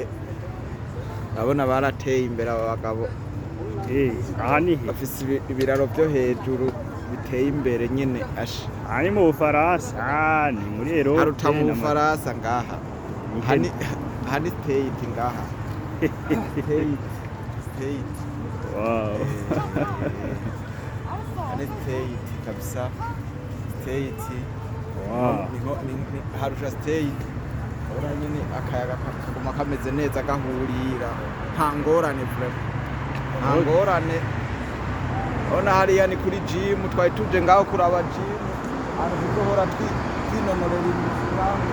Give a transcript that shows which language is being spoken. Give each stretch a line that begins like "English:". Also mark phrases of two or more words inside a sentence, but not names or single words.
Rundi: Urabona barateye imbere aba bagabo, aha ni he? bafise ibiraro byo hejuru biteye imbere nyene asha. Aha ni mu Bufaransa, ni muri Erope. Haruta mu Bufaransa ngaha. Hani state ngaha. State. Wow. Hani state kabisa. State. Wow. Ni harusha state. Ora nyene akayaga kaguma kameze neza gahurira. Nta ngorane vraiment. Nta ngorane. Ona hariya ni kuri gym, twari tuje ngaho kuraba gym. Hano tuzohora twinonorera imitsi.